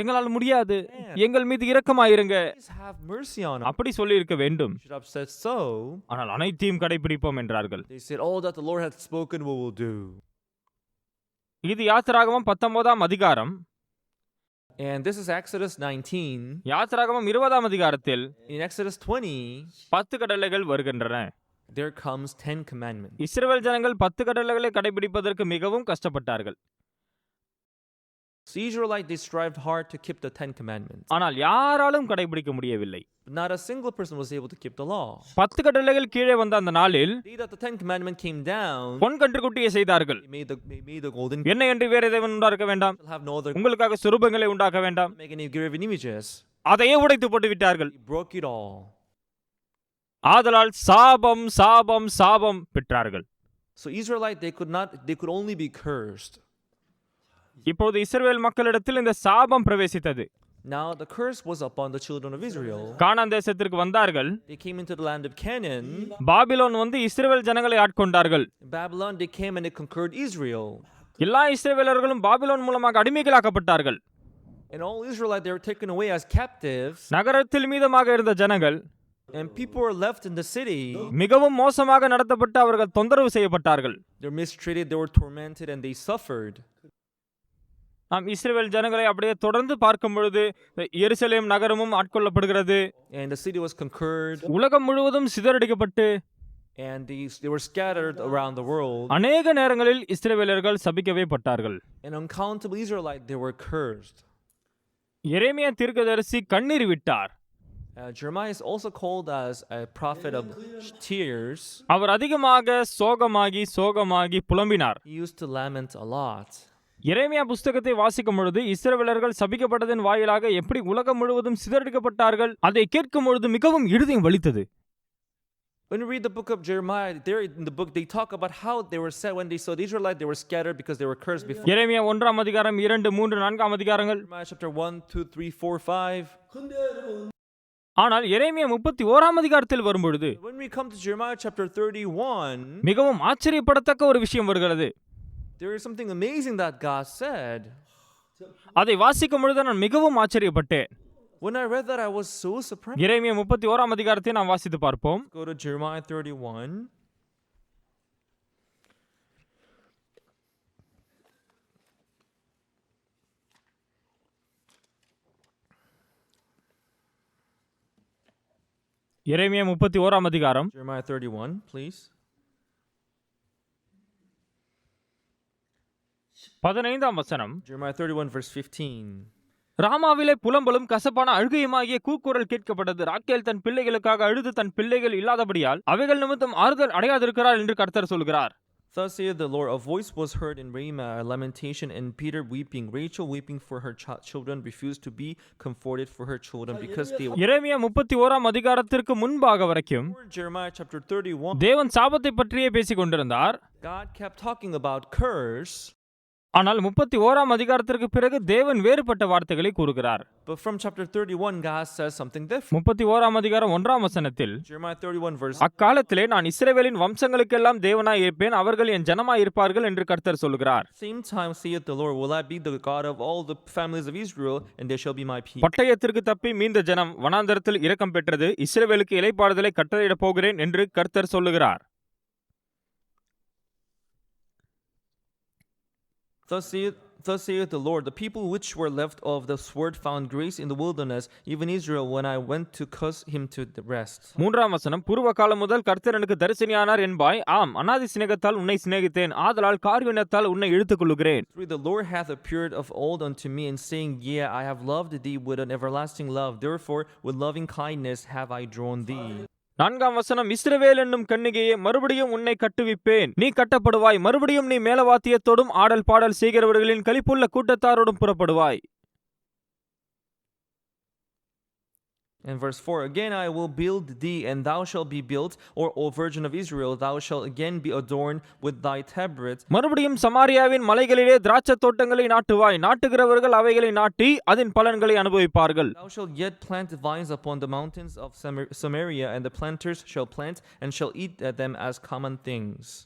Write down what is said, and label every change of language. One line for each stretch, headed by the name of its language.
Tamil: எங்களால் முடியாது, எங்கள் மீது இரக்கமாயிருங்க,
English: Please have mercy on us.
Tamil: அப்படி சொல்லி இருக்க வேண்டும்.
English: Should have said so.
Tamil: ஆனால் அனைத்தையும் கடைபிடிப்போம் என்றார்கள்.
English: They said, all that the Lord hath spoken we will do.
Tamil: இது யாத்திராகமம் 19ஆம் அதிகாரம்.
English: And this is Exodus 19.
Tamil: யாத்திராகமம் 20ஆம் அதிகாரத்தில்
English: In Exodus 20,
Tamil: 10 கட்டளைகள் வருகின்றன.
English: there comes 10 commandments.
Tamil: இஸ்ரவேல் ஜனங்கள் 10 கட்டளைகளை கடைபிடிப்பதற்கு மிகவும் கஷ்டப்பட்டார்கள்.
English: So Israelites, they strived hard to keep the 10 commandments.
Tamil: ஆனால் யாராலும் கடைபிடிக்க முடியவில்லை.
English: But not a single person was able to keep the law.
Tamil: 10 கட்டளைகள் கீழே வந்த அந்த நாளில்
English: The day that the 10 commandments came down,
Tamil: பொன் கன்றுக்குட்டியை செய்தார்கள்.
English: they made the golden
Tamil: என்ன என்று வேறு தேவன் உண்டாக்க வேண்டாம்,
English: calf, have no other,
Tamil: உங்களுக்காக சுரூபங்களை உண்டாக்க வேண்டாம்,
English: make any graven images.
Tamil: அதையே உடைத்து போட்டு விட்டார்கள்.
English: They broke it all.
Tamil: ஆதலால் சாபம் சாபம் சாபம் பெற்றார்கள்.
English: So Israelite, they could only be cursed.
Tamil: இப்போது இஸ்ரவேல் மக்களிடத்தில் இந்த சாபம் பிரவேசித்தது.
English: Now the curse was upon the children of Israel.
Tamil: கானான் தேசத்திற்கு வந்தார்கள்.
English: They came into the land of Canaan.
Tamil: Babylon வந்து இஸ்ரவேல் ஜனங்களை ஆட்கொண்டார்கள்.
English: In Babylon, they came and they conquered Israel.
Tamil: எல்லா இஸ்ரவேலர்களும் Babylon மூலமாக அடிமைகளாக்கப்பட்டார்கள்.
English: And all Israelites, they were taken away as captives.
Tamil: நகரத்தில் மீதமாக இருந்த ஜனங்கள்
English: And people were left in the city.
Tamil: மிகவும் மோசமாக நடத்தப்பட்டு அவர்கள் தொந்தரவு செய்யப்பட்டார்கள்.
English: They were mistreated, they were tormented, and they suffered.
Tamil: நாம் இஸ்ரவேல் ஜனங்களை அப்படியே தொடர்ந்து பார்க்கும் பொழுது எருசலேம் நகரமும் ஆட்கொள்ளப்படுகிறது.
English: And the city was conquered.
Tamil: உலகம் முழுவதும் சிதறடிக்கப்பட்டு
English: And they were scattered around the world.
Tamil: அநேக நேரங்களில் இஸ்ரவேலர்கள் சபிக்கவே பட்டார்கள்.
English: And uncountable Israelites, they were cursed.
Tamil: எரேமியா தீர்க்கதரிசி கண்ணீர் விட்டார்.
English: Jeremiah is also called as a prophet of tears.
Tamil: அவர் அதிகமாக சோகமாகி புலம்பினார்.
English: He used to lament a lot.
Tamil: எரேமியா புஸ்தகத்தை வாசிக்கும் பொழுது இஸ்ரவேலர்கள் சபிக்கப்பட்டதன் வாயிலாக எப்படி உலகம் முழுவதும் சிதறடிக்கப்பட்டார்கள் அதை கேட்கும் பொழுது மிகவும் இருதயம் வலித்தது.
English: When you read the book of Jeremiah, there in the book they talk about how they were said when they saw the Israelites, they were scattered because they were cursed before.
Tamil: எரேமியா 1ஆம் அதிகாரம் 2, 3, 4ஆம் அதிகாரங்கள்.
English: Jeremiah chapter 1, 2, 3, 4, 5.
Tamil: ஆனால் எரேமியா 31ஆம் அதிகாரத்தில் வரும்பொழுது
English: When we come to Jeremiah chapter 31,
Tamil: மிகவும் ஆச்சரியப்படத்தக்க ஒரு விஷயம் வருகிறது.
English: there is something amazing that God said.
Tamil: அதை வாசிக்கும் பொழுது நான் மிகவும் ஆச்சரியப்பட்டேன்.
English: When I read that, I was so surprised.
Tamil: எரேமியா 31ஆம் அதிகாரத்தை நாம் வாசித்து பார்ப்போம்.
English: Go to Jeremiah 31.
Tamil: எரேமியா 31ஆம் அதிகாரம்
English: Jeremiah 31, please.
Tamil: 15ஆம் வசனம்.
English: Jeremiah 31, verse 15.
Tamil: ராமாவிலே புலம்பலும் கசப்பான அழுகையுமாகிய கூக்குரல் கேட்கப்பட்டது. ராக்கேல் தன் பிள்ளைகளுக்காக அழுது தன் பிள்ளைகள் இல்லாதபடியால் அவைகள் நிமித்தம் ஆறுதல் அடையாதிருக்கிறார் என்று கர்த்தர் சொல்கிறார்.
English: Thus saith the Lord, a voice was heard in Ramah, a lamentation, and Peter weeping. Rachel weeping for her children, refused to be comforted for her children because they were.
Tamil: எரேமியா 31ஆம் அதிகாரத்திற்கு முன்பாக வரைக்கும்
English: Jeremiah chapter 31,
Tamil: தேவன் சாபத்தை பற்றியே பேசிக் கொண்டிருந்தார்.
English: God kept talking about curse.
Tamil: ஆனால் 31ஆம் அதிகாரத்திற்கு பிறகு தேவன் வேறுபட்ட வார்த்தைகளை கூறுகிறார்.
English: But from chapter 31, God says something different.
Tamil: 31ஆம் அதிகாரம் 1ஆம் வசனத்தில்
English: Jeremiah 31, verse.
Tamil: அக்காலத்திலே நான் இஸ்ரவேலின் வம்சங்களுக்கெல்லாம் தேவனாய் இருப்பேன், அவர்கள் என் ஜனமாய் இருப்பார்கள் என்று கர்த்தர் சொல்கிறார்.
English: Same time saith the Lord, will I be the God of all the families of Israel, and they shall be my people.
Tamil: பட்டயத்திற்கு தப்பி மீந்த ஜனம் வனாந்தரத்தில் இரக்கம் பெற்றது, இஸ்ரவேலுக்கு இளைப்பாறுதலை கட்டளையிடப் போகிறேன் என்று கர்த்தர் சொல்லுகிறார்.
English: Thus saith the Lord, the people which were left of the sword found grace in the wilderness, even Israel, when I went to cause him to rest.
Tamil: 3ஆம் வசனம். பூர்வ காலம் முதல் கர்த்தர் எனக்கு தரிசனியானார் என்பாய். ஆம், அநாதி சிநேகத்தால் உன்னை சிநேகித்தேன், ஆதலால் கார்வினத்தால் உன்னை இழுத்துக் கொள்ளுகிறேன்.
English: The Lord hath appeared of old unto me, and saying, Yea, I have loved thee with an everlasting love. Therefore, with loving kindness have I drawn thee.
Tamil: 4ஆம் வசனம். இஸ்ரவேல் என்னும் கன்னிகையே, மறுபடியும் உன்னை கட்டுவிப்பேன், நீ கட்டப்படுவாய், மறுபடியும் நீ மேலவாத்தியத்தோடும் ஆடல் பாடல் செய்கிறவர்களின் களிப்புள்ள கூட்டத்தாரோடும் புறப்படுவாய்.
English: And verse 4, again I will build thee, and thou shalt be built, O virgin of Israel, thou shalt again be adorned with thy tabrets.
Tamil: மறுபடியும் சமாரியாவின் மலைகளிலே திராட்சை தோட்டங்களை நாட்டுவாய், நாட்டுகிறவர்கள் அவைகளை நாட்டி அதன் பலன்களை அனுபவிப்பார்கள்.
English: Thou shalt yet plant vines upon the mountains of Samaria, and the planters shall plant and shall eat them as common things.